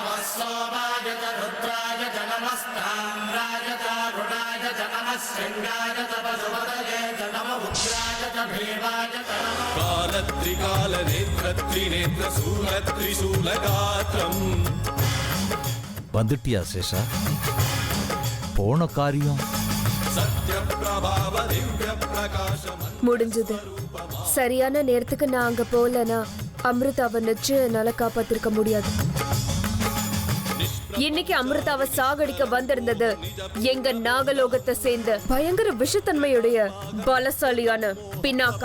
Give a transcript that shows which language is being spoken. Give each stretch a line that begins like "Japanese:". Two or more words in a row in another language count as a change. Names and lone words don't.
Sanskrit: सोमाय च रुद्राय च नमस्ताम्राय च रुणाय च नमः शृङ्गाय च पशुपतये च नमः उग्राय च भीमाय च नमः कालत्रिकालनेत्रत्रिनेत्रशूलत्रिशूलगात्रम्
Tamil: வந்துட்டியா சேஷா? போன காரியம் முடிஞ்சது. சரியான நேரத்துக்கு நான் அங்க போலனா அமிர்தாவை நிச்சயம் என்னால காப்பாத்திருக்க முடியாது. இன்னைக்கு அமிர்தாவை சாகடிக்க வந்திருந்தது எங்க நாகலோகத்தை சேர்ந்த பயங்கர விஷத்தன்மையுடைய பலசாலியான பினாக்கா.